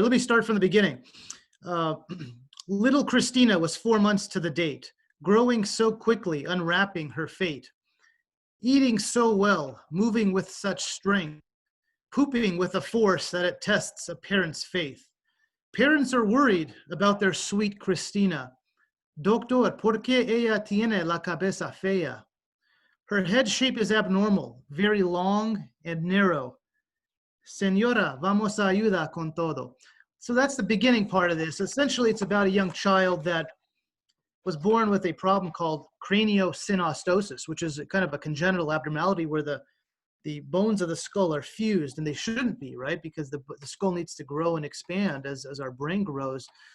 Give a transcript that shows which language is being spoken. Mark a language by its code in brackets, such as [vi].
[en] Let me start from the beginning. Little Christina was 4 months to the date, growing so quickly, unwrapping her fate, eating so well, moving with such strength, pooping with a force that it tests a parent's faith. Parents are worried about their sweet Christina. [es] Doctor, ¿por qué ella tiene la cabeza fea? [en] Her head shape is abnormal, very long and narrow. [es] Señora, vamos a ayudar con todo. [en] So that's the beginning part of this. Essentially, it's about a young child that was born with a problem called craniosynostosis, which is kind of a congenital abnormality where the bones of the skull are fused, and they shouldn't be, right? Because the skull needs to grow and expand as our brain grows.